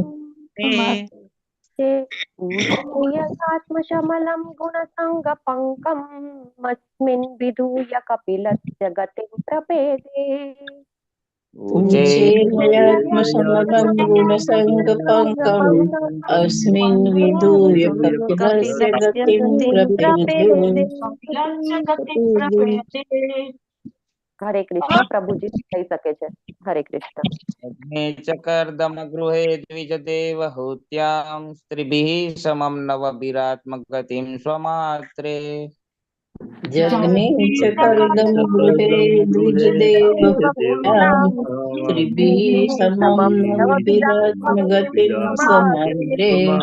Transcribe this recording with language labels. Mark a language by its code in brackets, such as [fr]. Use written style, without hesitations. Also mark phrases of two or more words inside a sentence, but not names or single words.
[sa] आत्मशमलं गुणसङ्गपङ्कम् अस्मिन् विधूय कपिलस्य गतिं प्रपेदे ऊचेयात्मसमलं गुणसङ्गपङ्कम् अस्मिन् विधूय कपिलस्य गतिं प्रपेदे। [gu] हरे कृष्ण प्रभुजी થઈ શકે છે હરે કૃષ્ણ [sa] जग्ने च कर्दमगृहे द्विजदेवहूत्यां स्त्रिभिः समं नवभिरात्मगतिं स्वमात्रे जग्ने च कर्दम गृहे द्विजदेवहूत्यां स्त्रिभिः समं नवभिरात्मगतिं स्वमात्रे